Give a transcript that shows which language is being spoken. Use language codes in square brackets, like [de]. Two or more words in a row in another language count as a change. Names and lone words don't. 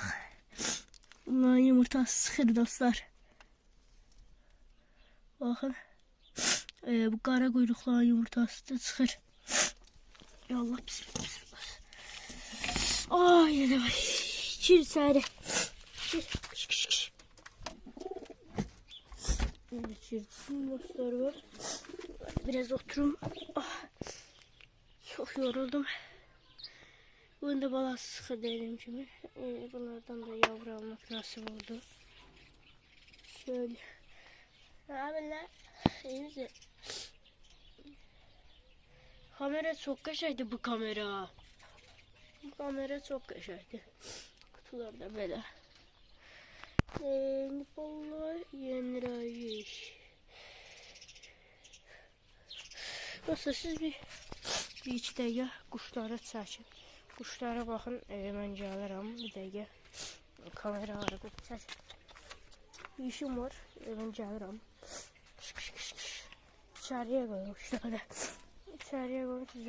[az] Bunların yumurtası sıxır dostlar. Baxın. Bu qara quyruqların yumurtası da çıxır. [ar] Yallah bismillah. [az] Ay yavaş. Gir içəri. Gir. Girsin dostlar var. [tr] Biraz oturum. Çok yoruldum. Bugün de balası sıkı dediğim gibi. Bunlardan da yavru almak nasip oldu. Şöyle. Abiler. İyi misin? Kamera çok kaşaydı bu kamera. Bu kamera çok kaşaydı. Kutular da böyle. Vallahi yenir. [az] Dostlar siz bir iki dəqiqə quşlara çəkin. Quşlara baxın, mən gələrəm bir dəqiqə. Kameraları çəkin. Bir işim var, mən gəlirəm. İçəriyə qoyun quşları. İçəriyə qoyun sizə.